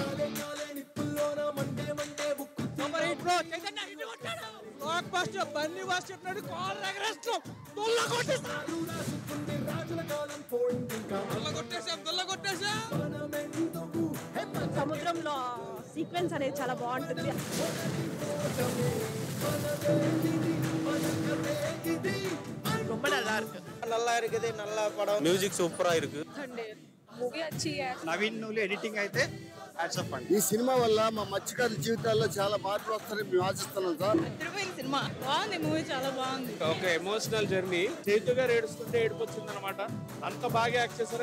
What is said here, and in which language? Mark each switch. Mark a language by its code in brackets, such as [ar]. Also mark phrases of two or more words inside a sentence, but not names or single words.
[en] block buster [te] బన్నీవాస్ చెప్పినట్టు కాల్ ఎగరేస్తాం. దొల్లగొట్టేసాం. సముద్రంలో సీక్వెన్స్ అనేది చాలా బాగుంటుంది. [ta] ரொம்ப நல்லா இருக்கு. நல்லா இருக்குது. நல்லா படம். [en] music super [ta] ఇருக்கு. [te] మూవీ వచ్చి నవీన్ నువ్వు ఎడిటింగ్ అయితే [en] hats off [te] అండి. ఈ సినిమా వల్ల మా మత్స్యకారుల జీవితాల్లో చాలా మార్పులు వస్తారని మేము ఆశిస్తున్నాం సార్. సినిమా బాగుంది. మూవీ చాలా బాగుంది. ఒక [en] emotional journey. [te] చైతు గారు ఏడుస్తుంటే ఏడుపు వచ్చింది అనమాట. అంత బాగా యాక్ట్ చేశారు.